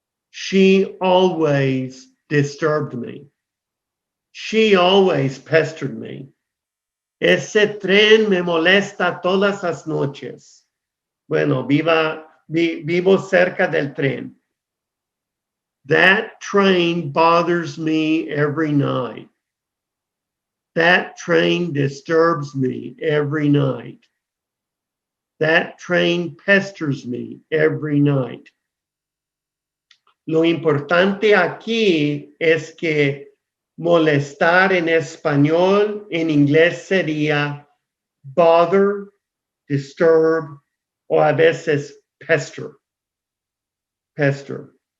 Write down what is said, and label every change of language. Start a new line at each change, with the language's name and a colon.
English: She always disturbed me. She always pestered me.
Spanish: Ese tren me molesta todas las noches. Bueno, vivo cerca del tren.
English: That train bothers me every night. That train disturbs me every night. That train pesters me every night.
Spanish: Lo importante aquí es que molestar en español, en inglés sería bother, disturb, o a veces pester. Pester.